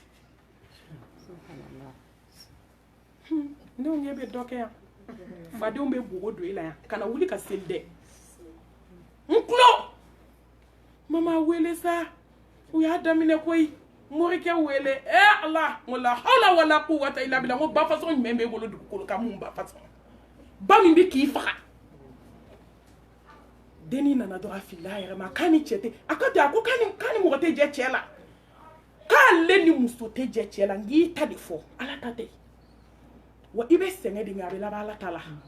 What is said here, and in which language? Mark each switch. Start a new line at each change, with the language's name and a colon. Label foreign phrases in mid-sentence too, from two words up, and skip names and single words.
Bambara: ne ɲɛ bɛ dɔ kɛ yan fadenw bɛ bogo don i la yan kana wuli ka seli dɛ n tulo mama wele sa u y'a daminɛ koyi morikɛ wele
Arabic: الله ولا حول ولا قوة إلا بالله
Bambara: ko ba façon jumɛn b'e bolo dugukolo kan mun ba façon ba min bɛ k'i faga denni nana dɔrɔn a filila a yɛrɛ ma k'a ni cɛ tɛ a ka ten a ko k'a ni mɔgɔ tɛ jɛ cɛ la k'ale ni muso tɛ jɛ cɛ la n k'i ta de fɔ ala ta tɛ wa i bɛ sɛgɛn de nka a bɛ laban ala ta la